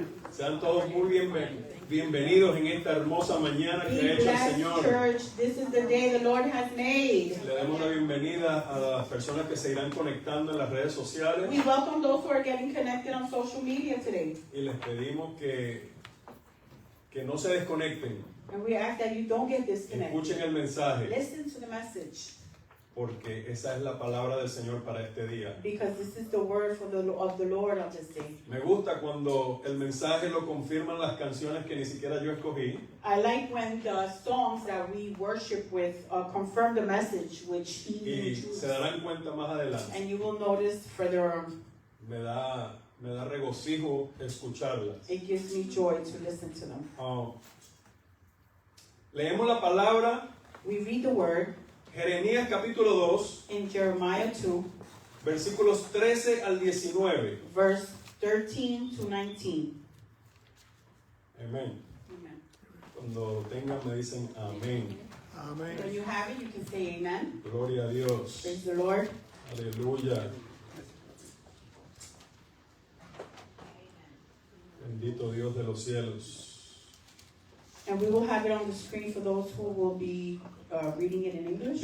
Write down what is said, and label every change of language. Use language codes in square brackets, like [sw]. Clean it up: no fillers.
[es] Sean todos muy bienvenidos en esta hermosa mañana que ha hecho el Señor. [en] Church, this is the day the Lord has made. [es] Le damos la bienvenida a las personas que se irán conectando en las redes sociales. [en] We welcome those who are getting connected on social media today. [es] Y les pedimos que no se desconecten. [en] And we ask that you don't get disconnected. [es] Escuchen el mensaje, [en] Listen to the message. [es] porque esa es la palabra del Señor para este día. [en] Because this is the word of the Lord on this day. [es] Me gusta cuando el mensaje lo confirman las canciones que ni siquiera yo escogí. [en] I like when the songs that we worship with confirm the message which He [es] Y [en] chose. [es] se darán cuenta más adelante. [en] And you will notice further on. [es] Me da regocijo escucharlas. [en] It gives me joy to listen to them. [es] Leemos la palabra, [en] We read the word [es] Jeremías capítulo 2, [en] in Jeremiah 2, [es] versículos 13 al 19. [en] verse 13 to 19. [es] Amén. [en] Amen. [es] Cuando lo tengan me dicen amén. [en] When you have it, you can say amen. [es] Gloria a Dios. [en] Praise the Lord. [es] Aleluya. Bendito Dios de los cielos. [en] And we will have it on the screen for those who will be reading it in English.